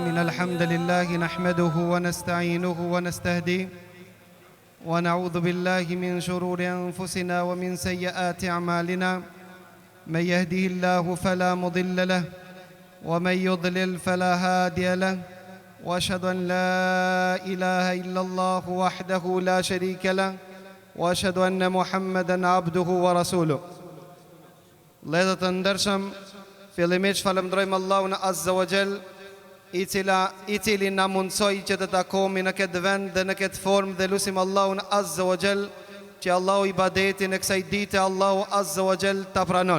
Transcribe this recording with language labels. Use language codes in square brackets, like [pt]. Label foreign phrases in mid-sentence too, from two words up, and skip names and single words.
[ar] إن الحمد لله نحمده ونستعينه ونستهديه ونعوذ بالله من شرور أنفسنا ومن سيئات أعمالنا من يهده الله فلا مضل له ومن يضلل فلا هادي له وأشهد أن لا إله إلا الله وحده لا شريك له وأشهد أن محمدا عبده ورسوله. [sq] Vëllezër të ndershëm, fillimisht falenderojmë Allahun [ar] عز وجل, [sq] i cili na mundsoi që të takohemi në këtë vend dhe në këtë formë, dhe lutim Allahun [ar] عز وجل [sq] që Allahu ibadetin e kësaj dite Allahu [ar] عز وجل [sq] ta pranon.